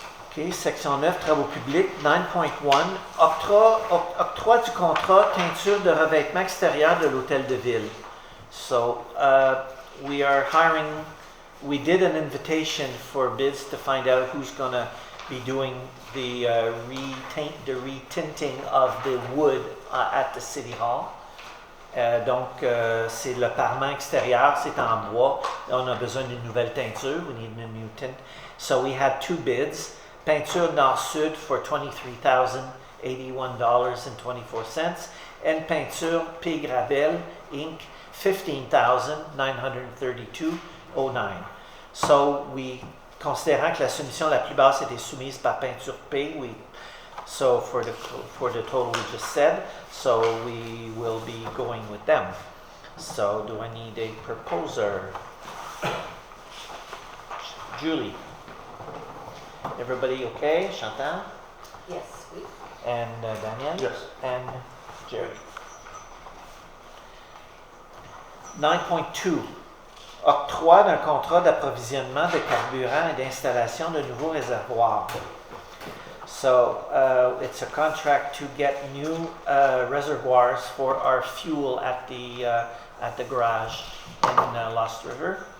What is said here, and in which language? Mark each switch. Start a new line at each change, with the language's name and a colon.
French: OK, section 9, travaux publics, 9.1, octroi du contrat teinture de revêtement extérieur de l'hôtel de ville.
English: So, we are hiring, we did an invitation for bids to find out who's going to be doing the retinting of the wood at the City Hall.
French: Donc, c'est le parement extérieur, c'est en bois. On a besoin d'une nouvelle teinture.
English: We need a new tint. So we had 2 bids. Peinture Nord-Sud for $23,081.24. And peinture P. Gravel, Inc., $15,932.09. So we,
French: considérant que la soumission la plus basse était soumise par peinture P,
English: so for the total we just said, so we will be going with them. So do I need a proposer? Julie? Everybody okay? Chantal? Yes, oui. And Daniel? Yes. And Jerry? 9.2.
French: Octroi d'un contrat d'approvisionnement de carburant et d'installation de nouveaux réservoirs.
English: So it's a contract to get new reservoirs for our fuel at the garage in Lost River.